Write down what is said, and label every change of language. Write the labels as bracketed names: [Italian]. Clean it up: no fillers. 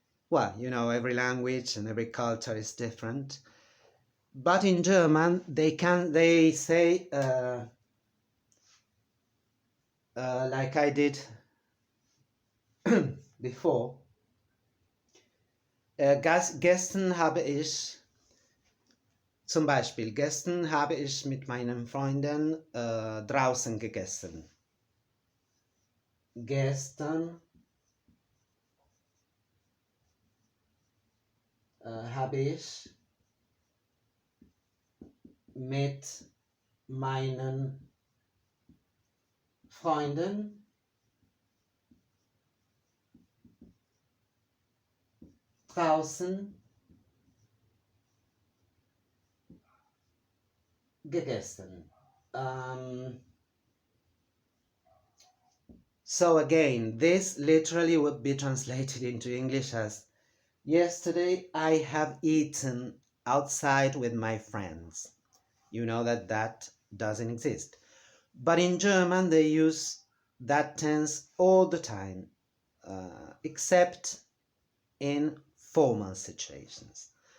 [English] Well, you know, every language and every culture is different. But in German, they say, like I did before, [German] gestern habe ich, zum Beispiel, gestern habe ich mit meinen Freunden draußen gegessen. Gestern habe ich mit meinen Freunden draußen gegessen. [English] So again, this literally would be translated into English as, yesterday I have eaten outside with my friends. You know that that doesn't exist. But in German, they use that tense all the time, except in formal situations.